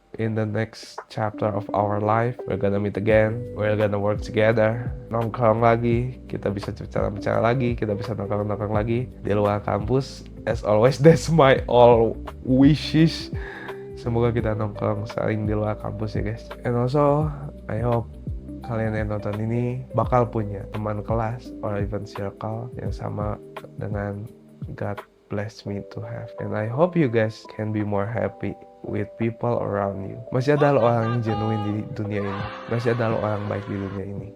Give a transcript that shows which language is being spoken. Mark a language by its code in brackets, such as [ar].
[en] in the next chapter of our life. We're gonna meet again. We're gonna work together. [id] Nongkrong lagi. Kita bisa bicara-bicara lagi. Kita bisa nongkrong-nongkrong lagi di luar kampus. [en] As always, that's my all wishes. [id] Semoga kita nongkrong saling di luar kampus ya guys. [en] And also, I hope [id] kalian yang nonton ini bakal punya teman kelas [en] or even circle [id] yang sama dengan [en] God bless me to have. And I hope you guys can be more happy with people around you. [id] Masih ada lo orang yang genuine di dunia ini. Masih ada lo orang baik di dunia ini.